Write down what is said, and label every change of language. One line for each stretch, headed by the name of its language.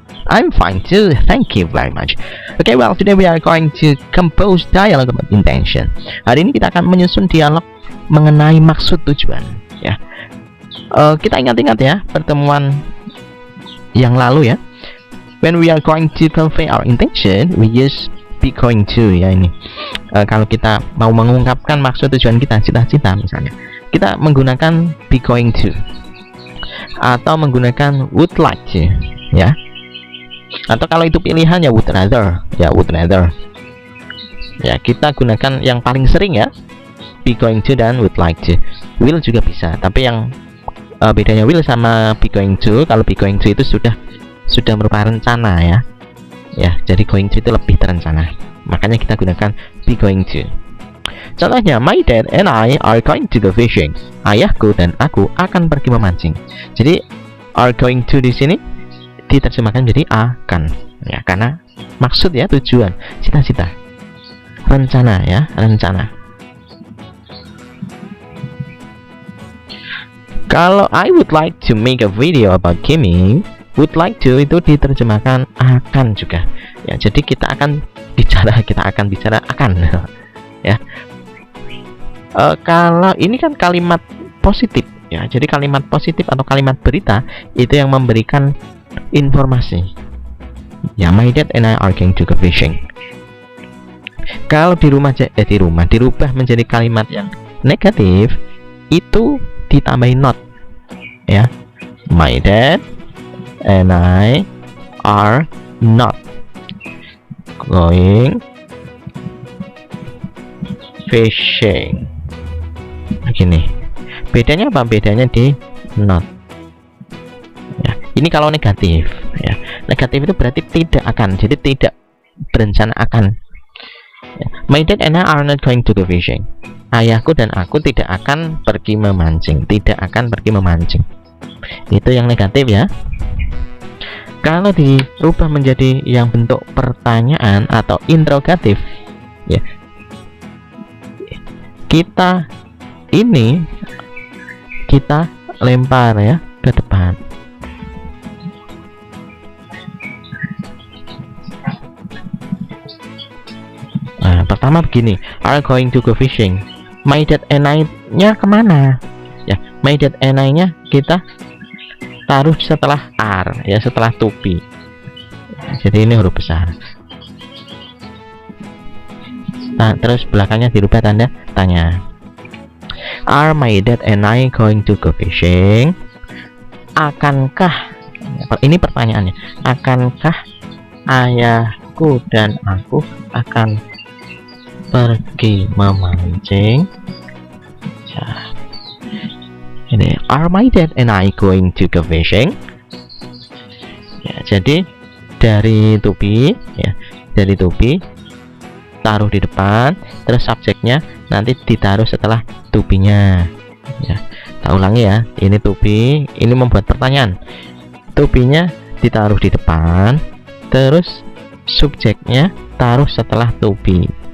English: I'm fine too, thank you very much. Okay, well, today we are going to compose dialogue about intention.
Indonesian: Hari ini kita akan menyusun dialog mengenai maksud tujuan, ya. Kita ingat-ingat ya pertemuan yang lalu ya.
English: When we are going to convey our intention, we use be going to
Indonesian: ya ini. Kalau kita mau mengungkapkan maksud tujuan kita, cita-cita misalnya, kita menggunakan be going to atau menggunakan would like to ya. Atau kalau itu pilihan ya would rather ya, would rather ya. Kita gunakan yang paling sering ya, be going to dan would like to. Will juga bisa, tapi yang bedanya will sama be going to, kalau be going to itu sudah merupakan rencana ya. Ya, jadi going to itu lebih terencana, makanya kita gunakan be going to. Contohnya,
English: my dad and I are going to go fishing.
Indonesian: Ayahku dan aku akan pergi memancing. Jadi are going to di sini diterjemahkan jadi akan ya, karena maksud ya, tujuan, cita-cita, rencana ya, rencana. Kalau
English: I would like to make a video about gaming, would like to
Indonesian: itu diterjemahkan akan juga ya. Jadi kita akan bicara akan ya. Kalau ini kan kalimat positif ya, jadi kalimat positif atau kalimat berita itu yang memberikan informasi ya.
English: My dad and I are going to go fishing.
Indonesian: Kalau dirubah menjadi kalimat yang negatif, itu ditambahin not ya.
English: My dad and I are not going fishing.
Indonesian: Begini. Bedanya apa? Bedanya di not. Ya, ini kalau negatif ya. Negatif itu berarti tidak akan. Jadi tidak berencana akan. Ya.
English: My dad and I are not going to go fishing.
Indonesian: Ayahku dan aku tidak akan pergi memancing. Tidak akan pergi memancing. Itu yang negatif ya. Kalau dirubah menjadi yang bentuk pertanyaan atau interrogatif ya, kita lempar ya ke depan. Nah, pertama begini,
English: are going to go fishing. My dad and I-
Indonesian: nya kemana? Ya,
English: my dad and I-
Indonesian: nya kita taruh setelah are ya, setelah to be. Jadi ini huruf besar. Nah, terus belakangnya dirubah tanda tanya.
English: Are my dad and I going to go fishing?
Indonesian: Akankah, ini pertanyaannya, akankah ayahku dan aku akan pergi memancing? Ya. Ini,
English: are my dad and I going to go fishing?
Indonesian: Ya, jadi dari to be ya, dari to be taruh di depan, terus subjeknya nanti ditaruh setelah to be-nya ya. Tak ulangi ya, ini to be, ini membuat pertanyaan. To be-nya ditaruh di depan, terus subjeknya taruh setelah to be.